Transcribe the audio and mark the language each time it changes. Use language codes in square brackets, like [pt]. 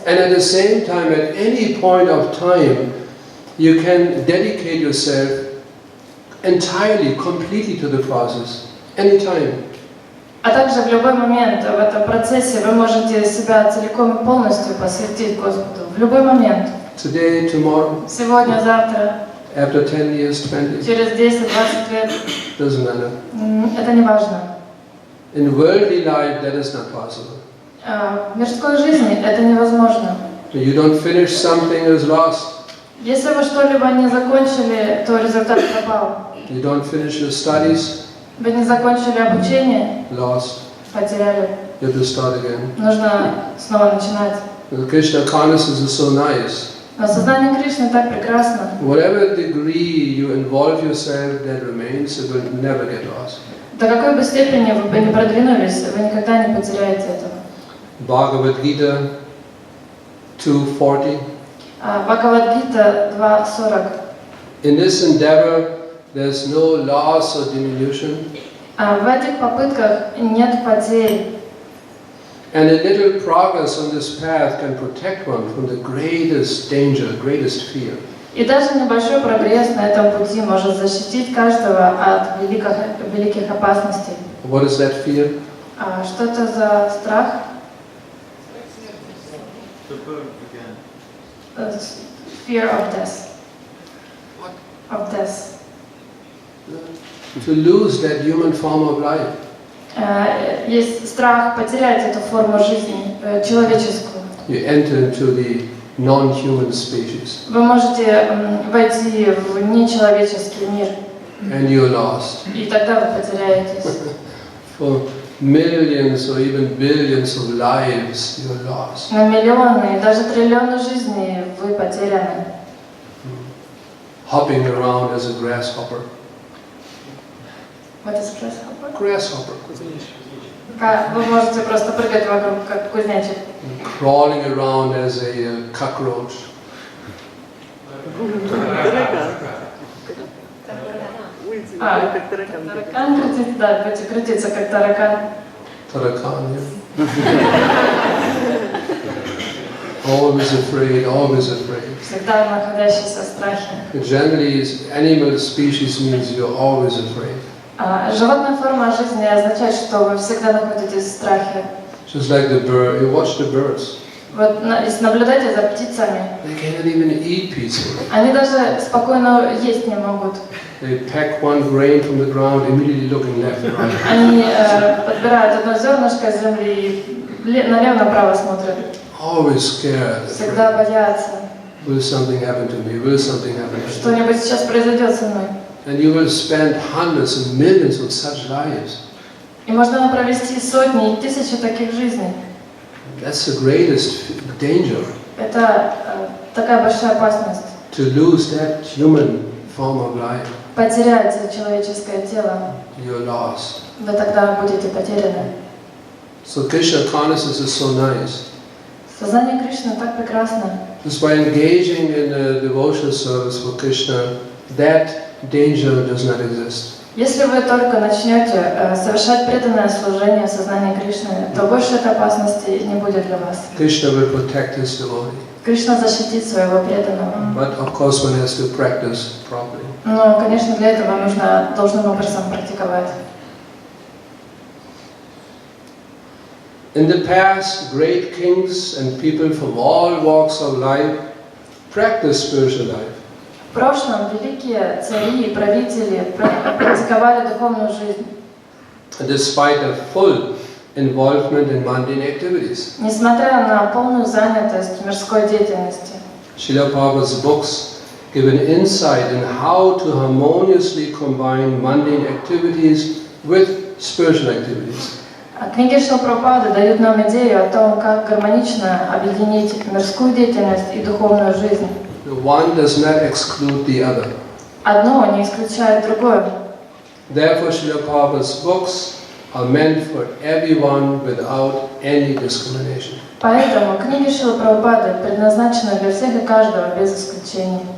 [en] And at the same time, at any point of time, you can dedicate yourself entirely, completely to the process, anytime. [ru] А также в любой момент в этом процессе вы можете себя целиком и полностью посвятить Господу. В любой момент. [en] Today, tomorrow, [ru] Сегодня, завтра, [en] after 10 years, 20, [ru] через 10-20 лет. [en] doesn't matter. [ru] Это не важно. [en] In worldly life, that is not possible. [ru] В мирской жизни это невозможно. [en] You don't finish something, it is lost. [ru] Если вы что-либо не закончили, то результат пропал. [en] You don't finish your studies, [ru] Вы не закончили обучение, [en] lost. [ru] потеряли. [en] You have to start again. [ru] Нужно снова начинать. [en] The Krishna consciousness is so nice. [ru] Но сознание Кришны так прекрасно. [en] Whatever degree you involve yourself, that remains, it will never get lost. [ru] До какой бы степени вы бы не продвинулись, вы никогда не потеряете этого. [en] Bhagavad Gita 2:40. [ru] Бхагавад-гита 2.40. [en] In this endeavor, there's no loss or diminution, [ru] В этих попытках нет потерь. [en] and a little progress on this path can protect one from the greatest danger, greatest fear. [ru] И даже небольшой прогресс на этом пути может защитить каждого от великих опасностей. [en] What is that fear? [ru] Что это за страх? [en] Fear of death. Of death. To lose that human form of life. [ru] Есть страх потерять эту форму жизни, человеческую. [en] You enter into the non-human species, [ru] Вы можете войти в нечеловеческий мир, [en] and you're lost. [ru] и тогда вы потеряетесь. [en] For millions or even billions of lives, you're lost. [ru] На миллионы и даже триллионы жизней вы потеряны. [en] Hopping around as a grasshopper. What is grasshopper? Grasshopper. [ru] Вы можете просто прыгать вокруг, как кузнечик. [en] Crawling around as a cockroach. [ru] Таракан крутится, да, будете крутиться, как таракан. [en] Tarakan, always afraid, always afraid. [ru] Всегда находящийся в страхе. [en] Generally, animal species means you're always afraid. [ru] Животная форма жизни означает, что вы всегда находитесь в страхе. [en] Just like the bird, you watch the birds. [ru] Вот если наблюдайте за птицами, [en] They cannot even eat peacefully. [ru] они даже спокойно есть не могут. [en] They peck one grain from the ground, immediately looking left and right. [ru] Они подбирают одно зернышко с земли и налево-направо смотрят. [en] Always scared. [ru] Всегда боятся. [en] Will something happen to me? Will something happen to me? [ru] Что-нибудь сейчас произойдет со мной. [en] And you will spend hundreds and millions of such lives. [ru] И можно провести сотни и тысячи таких жизней. [en] That's the greatest danger. [ru] Это такая большая опасность. [en] To lose that human form of life, [ru] Потерять человеческое тело, [en] you're lost. [ru] вы тогда будете потеряны. [en] So Krishna consciousness is so nice. [ru] Сознание Кришны так прекрасно. [en] Just by engaging in a devotional service for Krishna, that danger does not exist. [ru] Если вы только начнете совершать преданное служение сознания Кришны, то больше этой опасности не будет для вас. [en] Krishna will protect his devotee. [ru] Кришна защитит своего преданного. [en] But of course one has to practice properly. [ru] Но, конечно, для этого нужно должным образом практиковать. [en] In the past, great kings and people from all walks of life practiced spiritual life. [ru] В прошлом великие цари и правители практиковали духовную жизнь, [en] Despite a full involvement in mundane activities. [ru] несмотря на полную занятость мирской деятельности. [en] Srila Prabhupada's books give an insight in how to harmoniously combine mundane activities with spiritual activities. [ru] Книги Шрила Прабхупады дают нам идею о том, как гармонично объединить мирскую деятельность и духовную жизнь. [en] One does not exclude the other. [ru] Одно не исключает другое. [en] Therefore, Srila Prabhupada's books are meant for everyone without any discrimination. [ru] Поэтому книги Шрилы Прабхупады предназначены для всех и каждого без исключений.